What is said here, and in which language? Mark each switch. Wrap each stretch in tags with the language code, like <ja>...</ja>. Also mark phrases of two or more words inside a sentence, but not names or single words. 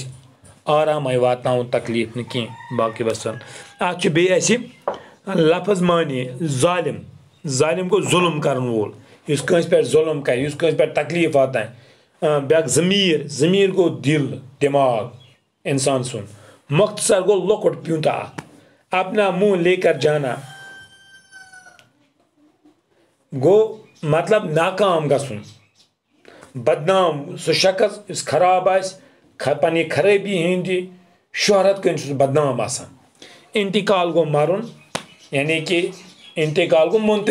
<ks>آرامے واتناوُن تکلیٖف نہٕ کینٛہہ باقٕے وسلام اَتھ چھُ بیٚیہِ اَسہِ لفظ معنی ظالم گوٚو ظُلم کرن وول یُس کٲنٛسہِ پٮ۪ٹھ ظُلم کرِ یُس کٲنٛسہِ پٮ۪ٹھ تکلیٖف واتناوِ بیٛاکھ ضمیٖر گوٚو دِل دٮ۪ماغ اِنسان سُنٛد مۄختصر گوٚو لۄکُٹ پیوٗنٛتاہ اکھ</ks> <ur>اپنا منہ لے کر جانا</ur> <ks>گوٚو مطلب ناکام گژھُن بدنام سُہ شخص یُس خراب آسہِ پننہِ خرٲبی ہٕنٛدِ شہرت کٔنۍ چھُ سُہ بدنام آسان انتقال گوٚو مرُن یعنی کہِ انتقال گوٚو</ks>